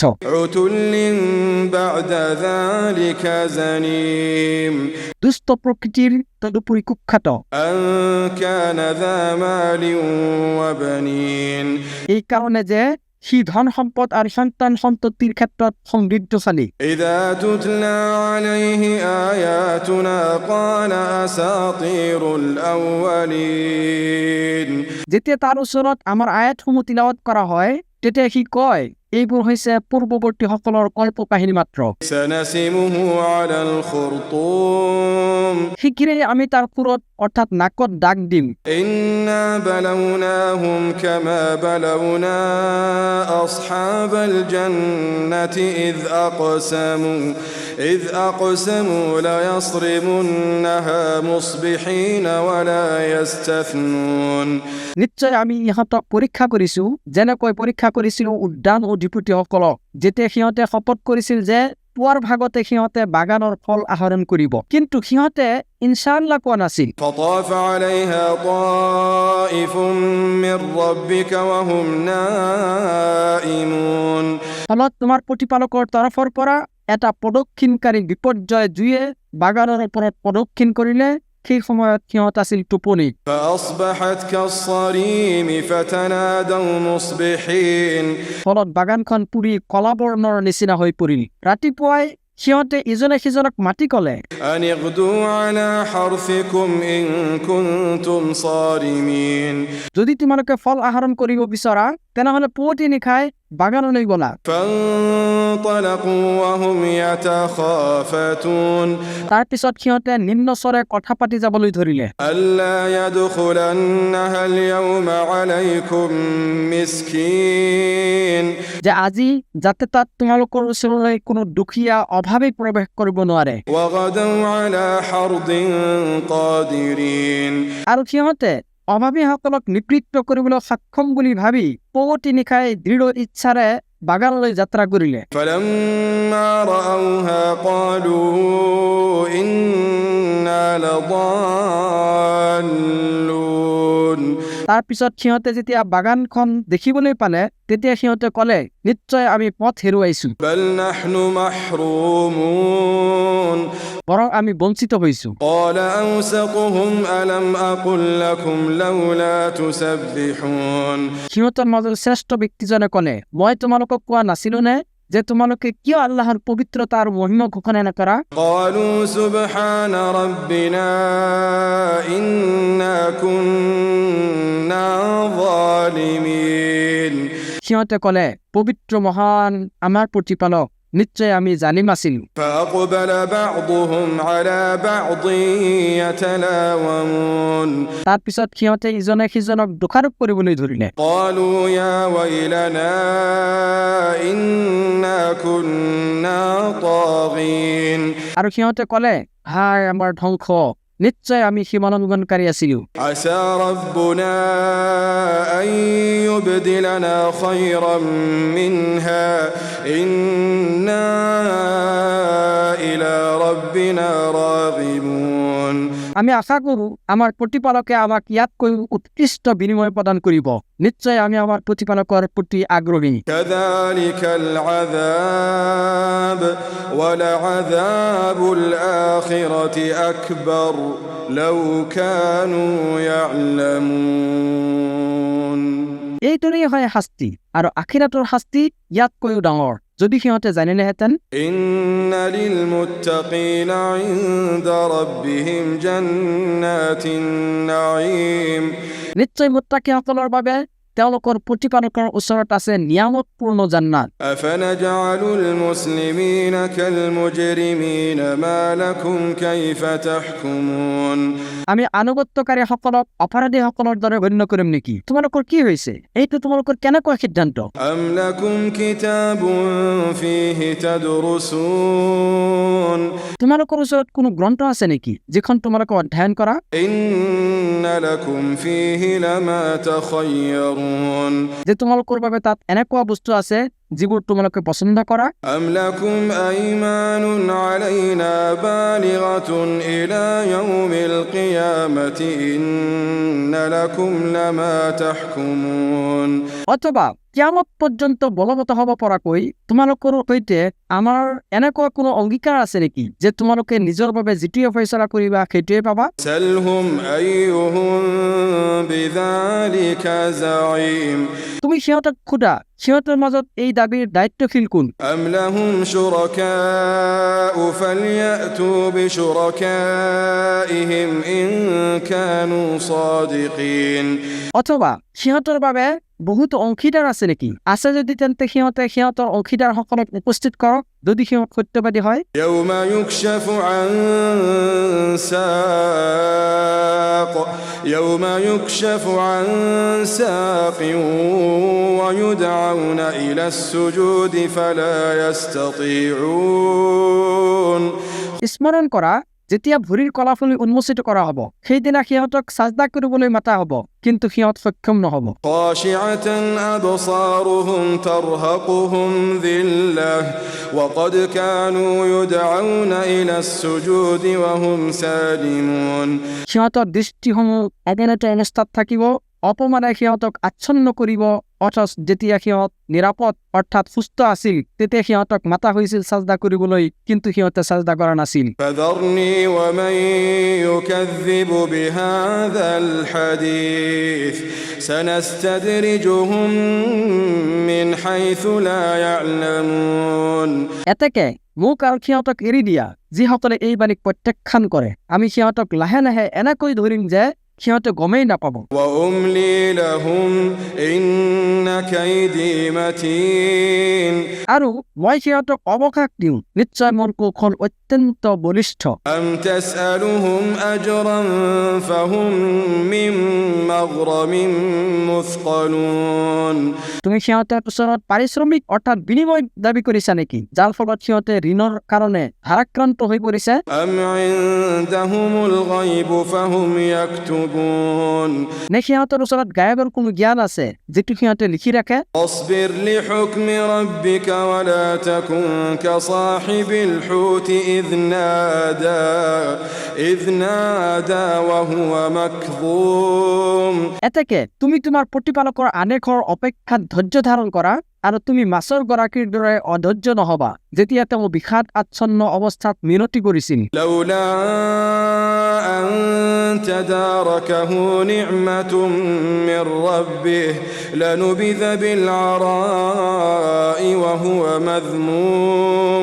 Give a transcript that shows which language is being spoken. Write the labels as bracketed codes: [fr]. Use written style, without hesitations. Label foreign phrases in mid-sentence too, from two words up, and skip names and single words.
[ar] عتل بعد ذلك زنيم. [as] দুষ্ট প্ৰকৃতিৰ তদুপৰি কুখ্যাত। [ar] أن كان ذا مال وبنين. [as] এই কাৰণে যে সি ধন সম্পদ আৰু সন্তান সন্ততিৰ ক্ষেত্ৰত সমৃদ্ধশালী। [ar] إذا تتلى عليه آياتنا قال أساطير الأولين. [as] যেতিয়া তাৰ ওচৰত আমাৰ আয়াতসমূহ তিলাৱত কৰা হয়, তেতিয়া সি কয় এইবোৰ হৈছে পূৰ্বৱৰ্তীসকলৰ কল্প কাহিনী মাত্ৰ। [ar] سنسمه على الخرطوم. [as] শীঘ্ৰেই আমি তাৰ পুৰত অৰ্থাৎ নাকত দাগ দিম। [ar] إنا بلوناهم كما بلونا أصحاب الجنة إذ أقسموا ليصرمنها مصبحين ولا يستثنون. [as] নিশ্চয় আমি ইহঁতক পৰীক্ষা কৰিছো, যেনেকৈ পৰীক্ষা কৰিছিলো উদ্যান অধিপতিসকলক, যেতিয়া সিহঁতে শপত কৰিছিল যে পুৱাৰ ভাগতে সিহঁতে বাগানৰ ফল আহৰণ কৰিব, কিন্তু সিহঁতে ইনশাআল্লাহ কোৱা নাছিল। [ar] فطاف عليها طائف من ربك وهم نائمون. [as] ফলত তোমাৰ প্ৰতিপালকৰ তৰফৰ পৰা এটা প্ৰদক্ষিণকাৰী বিপৰ্যয় জুয়ে বাগানৰ ওপৰত প্ৰদক্ষিণ কৰিলে, সেই সময়ত সিহঁত আছিল টোপনি। [ar] فأصبحت كالصريم فتنادوا مصبحين. [as] ফলত বাগানখন পুৰি কলাবৰ্ণৰ নিচিনা হৈ পৰিল। ৰাতিপুৱাই সিহঁতে ইজনে সিজনক মাতি ক'লে, [ar] أن اغدوا على حرثكم إن كنتم صارمين. [as] যদি তোমালোকে ফল আহৰণ কৰিব বিচৰা, তেনেহ'লে পুৱতি নিশাই বাগানলৈ গ'লা। [ar] فانطلقوا وهم يتخافتون. [as] তাৰ পিছত সিহঁতে নিম্ন স্বৰে কথা পাতি যাবলৈ ধৰিলে। [ar] ألا يدخلنها اليوم عليكم مسكين. [as] যে আজি যাতে তাত তোমালোকৰ ওচৰলৈ কোনো দুখীয়া অভাৱে প্ৰৱেশ কৰিব নোৱাৰে। [ar] وغدوا على حرد قادرين. [as] আৰু সিহঁতে অভাৱীসকলক নিবৃত্ত কৰিবলৈ সক্ষম বুলি ভাবি পুৱতি নিশাই দৃঢ় ইচ্ছাৰে বাগানলৈ যাত্ৰা কৰিলে। [ar] فلما رأوها قالوا إنا لضالون. [as] তাৰ পিছত সিহঁতে যেতিয়া বাগানখন দেখিবলৈ পালে, তেতিয়া সিহঁতে ক'লে নিশ্চয় আমি পথ হেৰুৱাইছো, [ar] بل نحن محرومون. [as] বৰং আমি বঞ্চিত হৈছো। [ar] قال أوسطهم ألم أقل لكم لولا تسبحون. [as] সিহঁতৰ মাজৰ শ্ৰেষ্ঠ ব্যক্তিজনে ক'লে, মই তোমালোকক কোৱা নাছিলো নে যে তোমালোকে কিয় [bn] আল্লাহর পবিত্রতা আর মহিমা ঘোষণা [as] নকৰা? [ar] قالوا سبحان ربنا إنا كنا ظالمين [as] সিহঁতে ক'লে, পবিত্ৰ মহান আমাৰ প্ৰতিপালক, নিশ্চয় আমি জালিম আছিলো। [ar] فأقبل بعضهم على بعض يتلاومون [as] তাৰ পিছত সিহঁতে ইজনে সিজনক দোষাৰোপ কৰিবলৈ ধৰিলে। [ar] قالوا يا ويلنا إنا كنا طاغين [as] আৰু সিহঁতে ক'লে, হায় আমাৰ ধ্বংস, নিশ্চয় আমি সীমালংঘনকাৰী আছিলো। [ar] عسى ربنا أن يبدلنا خيرا منها إنا إلى ربنا راغبون [as] আমি আশা কৰো আমাৰ প্ৰতিপালকে আমাক ইয়াতকৈ উৎকৃষ্ট বিনিময় প্ৰদান কৰিব। নিশ্চয় আমি আমাৰ প্ৰতিপালকৰ প্ৰতি আগ্ৰহী। [ar] كذلك العذاب ولعذاب الآخرة أكبر لو كانوا يعلمون [as] এইদৰেই হয় শাস্তি, আৰু আখিৰাতৰ শাস্তি ইয়াতকৈও ডাঙৰ যদি সিহঁতে জানিলেহেঁতেন। [ar] إن للمتقين عند ربهم جنات النعيم [as] নিশ্চয় মুত্তাকিসকলৰ বাবে তেওঁলোকৰ প্ৰতিপালকৰ ওচৰত আছে নিয়ামতপূৰ্ণ জান্নাত। [ar] أفنجعل المسلمين كالمجرمين ما لكم كيف تحكمون [as] আমি আনুগত্যকাৰীসকলক অপৰাধীসকলৰ দৰে গণ্য কৰিম নেকি? তোমালোকৰ কি হৈছে? এইটো তোমালোকৰ কেনেকুৱা সিদ্ধান্ত? [ar] أم لكم كتاب فيه تدرسون [as] তোমালোকৰ ওচৰত কোনো গ্ৰন্থ আছে নেকি যিখন তোমালোকে অধ্যয়ন কৰা? [ar] إن لكم فيه لما تخيرون [as] যে তোমালোকৰ বাবে তাত এনেকুৱা বস্তু আছে যিবোৰ তোমালোকে পছন্দ কৰা? [ar] أم لكم أيمان علينا بالغة إلى يوم القيامة إن لكم لما تحكمون [as] অথবা কিয়ামত পৰ্যন্ত বলবৎ হ'ব পৰাকৈ তোমালোকৰ সৈতে আমাৰ এনেকুৱা কোনো অংগীকাৰ আছে নেকি যে তোমালোকে নিজৰ বাবে যিটোৱে ফয়ছলা কৰিবা সেইটোৱে পাবা? [ar] سلهم أيهم بذلك زعيم [as] তুমি সিহঁতক সোধা, সিহঁতৰ মাজত এই দাবীৰ দায়িত্বশীল কোন? [ar] أم لهم شركاء فليأتوا بشركائهم إن كانوا صادقين [as] অথবা সিহঁতৰ বাবে বহুতো অংশীদাৰ আছে নেকি? আছে যদি তেন্তে সিহঁতে সিহঁতৰ অংশীদাৰসকলক উপস্থিত কৰক যদি সিহঁত সত্যবাদী হয়। [ar] يوم يكشف عن ساق يوم يكشف عن ساق ويدعون إلى السجود فلا يستطيعون [as] স্মৰণ কৰা, যেতিয়া ভৰিৰ কলাফুলি উন্মোচিত কৰা হ'ব সেইদিনা সিহঁতক সাজদা কৰিবলৈ মাতা হ'ব, কিন্তু সিহঁত সক্ষম নহ'ব। [ar] خاشعة أبصارهم ترهقهم ذلة وقد كانوا يدعون إلى السجود وهم سالمون [as] সিহঁতৰ দৃষ্টিসমূহ এদিনতে অৱস্থাত থাকিব, অপমানে সিহঁতক আচ্ছন্ন কৰিব। অথচ যেতিয়া সিহঁত নিৰাপদ অৰ্থাৎ সুস্থ আছিল তেতিয়া সিহঁতক মাতা হৈছিল সাজদা কৰিবলৈ, কিন্তু সিহঁতে সাজদা কৰা নাছিল। [ar] فذرني ومن يكذب بهذا الحديث سنستدرجهم من حيث لا يعلمون [as] এতেকে মোক আৰু সিহঁতক এৰি দিয়া, যিসকলে এই বাণীক প্ৰত্যাখ্যান কৰে। আমি সিহঁতক লাহে লাহে এনেকৈ ধৰিম যে সিহঁতে গমেই নাপাব। [ar] وأملي لهم إن كيدي متين [as] আৰু মই সিহঁতক অৱকাশ দিওঁ, নিশ্চয় মোৰ কৌশল অত্যন্ত বলিষ্ঠ। [ar] أم تسألهم أجرا فهم من مغرم مثقلون [as] তুমি সিহঁতৰ ওচৰত পাৰিশ্ৰমিক অৰ্থাৎ বিনিময় দাবী কৰিছা নেকি, যাৰ ফলত সিহঁতে ঋণৰ কাৰণে ভাৰাক্ৰান্ত হৈ পৰিছে? [ar] أم عندهم الغيب فهم يكتبون [as] নে সিহঁতৰ ওচৰত গায়বৰ কোনো জ্ঞান আছে যিটো সিহঁতে লিখি ৰাখে? [ar] اصبر لحكم ربك ولا تكن كصاحب الحوت إذ نادى وهو مكظوم [as] এতেকে তুমি তোমাৰ প্ৰতিপালকৰ আদেশৰ অপেক্ষাত ধৈৰ্য ধাৰণ কৰা আৰু তুমি মাছৰ গৰাকীৰ দৰে অধৈৰ্য নহবা যেতিয়া তেওঁ বিষাদ আচ্ছন্ন অৱস্থাত মিনতি কৰিছিল [ar] لولا أن تداركه نعمة من ربه لنبذ بالعراء وهو مذموم